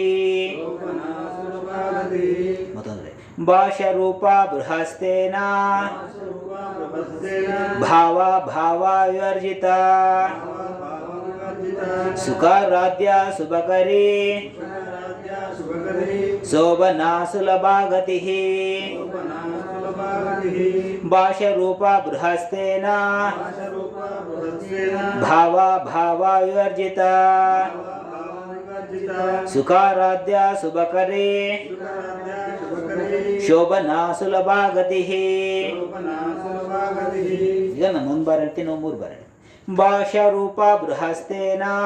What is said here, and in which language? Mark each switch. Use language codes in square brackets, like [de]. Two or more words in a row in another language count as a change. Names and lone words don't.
[sa] ಮತ್ತೊಂದರೆ ಭಾಷಾರೂಪ ಬೃಹಸ್ತೇನ ಭಾವ ಭಾವ ವಿವರ್ಜಿತ ಸುಖಾರಾಧ್ಯ ಶುಭಕರಿ ಶೋಭನಾ ಸುಲಭಾಗತಿ. ಭಾಷಾರೂಪ ಬೃಹಸ್ತೇನ ಭಾವ ಭಾವ ವಿವರ್ಜಿತ ಸುಖಾರಾಧ್ಯ ಶುಭಕರಿ ಶೋಭನಾ ಸುಲಭಾಗತಿ. [kn] ಈಗ ನಾನು ಒಂದು ಬಾರ ಹೇಳ್ತೀನಿ, ನಾವು 3 ಬಾರ ಹೇಳಿ. [sa] ಭಾಷಾರೂಪ ಬೃಹಸ್ತೇನ